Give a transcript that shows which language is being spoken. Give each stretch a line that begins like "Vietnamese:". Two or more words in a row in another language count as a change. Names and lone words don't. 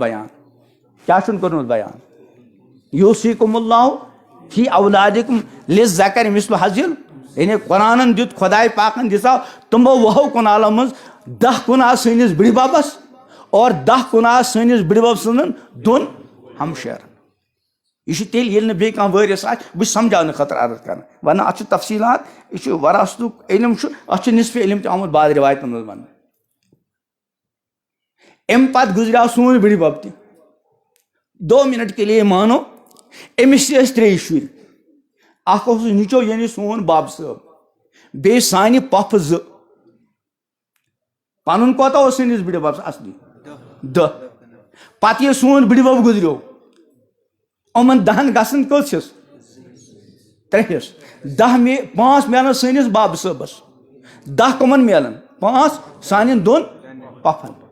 Kashmiri: بیان کیٛاہ چھُنہٕ کوٚرمُت بیان
Arabic: یوٗصیکُم اللہ فی اولادکم للذکر مثل حظ
Kashmiri: یعنی قرآنن دیُت خداے پاکن دِژاو تِمو 20 کنالو منٛز 10 کنال سٲنِس بٕڈببس اور 10 کنال سٲنِس بٕڈبب سٕنٛدٮ۪ن 2 ہمشیرن یہ تیٚلہِ ییٚلہِ نہٕ بیٚیہِ کانٛہہ وٲرِث آسہِ بہٕ چھُس سمجھاونہٕ خٲطرٕ عرض کران ورنہ اتھ چھُ تفصیلات یہِ چھُ وراثتُک علم چھُ اتھ چھُ نصفہِ علم تہِ آمُت بعض رِوایتن منٛز وننہٕ امہِ پتہٕ گُزریو سون بٕڈبب تہِ
Urdu: 2 منٹ کے لیے
Kashmiri: مانو أمِس تہِ ٲسۍ 3 شُرۍ اکھ اوسُس نِچو یعنی سون باب صٲب بیٚیہِ سانہِ پۄپھٕ 2 پنُن کوتاہ اوس سٲنِس بٕڈببس اصلی 10 پتہٕ ییٚلہِ سون بٕڈبب گُزریو یِمن 10 گژھن کٔژ حِصہٕ 3 حِصہٕ 5 میلن سٲنِس باب صٲبس 10 کٕمن میلن 5 سانٮ۪ن 2 پۄپھن